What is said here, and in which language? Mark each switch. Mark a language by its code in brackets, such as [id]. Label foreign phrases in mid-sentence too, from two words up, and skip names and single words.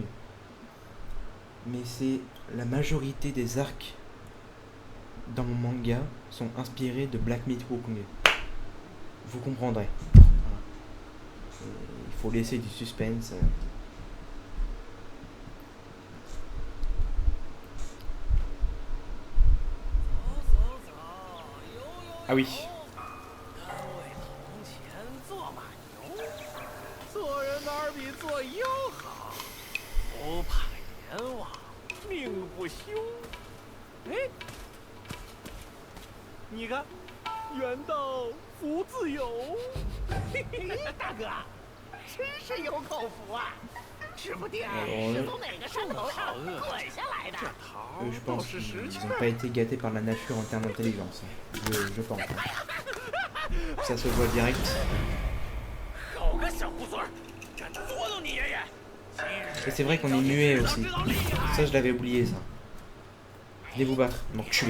[fr] Mais c'est la majorité des arcs dans mon manga sont inspirés de Black Myth Wukong. Vous comprendrez. Voilà. Il faut laisser du suspense. Ah oui. [zh] 做人哪儿比做妖好？不怕阎王，命不休。哎，你看，缘到福自有。嘿嘿，大哥，真是有口福啊！指不定是从哪个山头上滚下来的。 [fr] Je pense qu'ils n'ont pas été gâtés par la nature en termes d'intelligence. Je pense. Ça se voit direct. Et c'est vrai qu'on est muet aussi. Ça, je l'avais oublié, ça. Venez vous battre, m'enculé.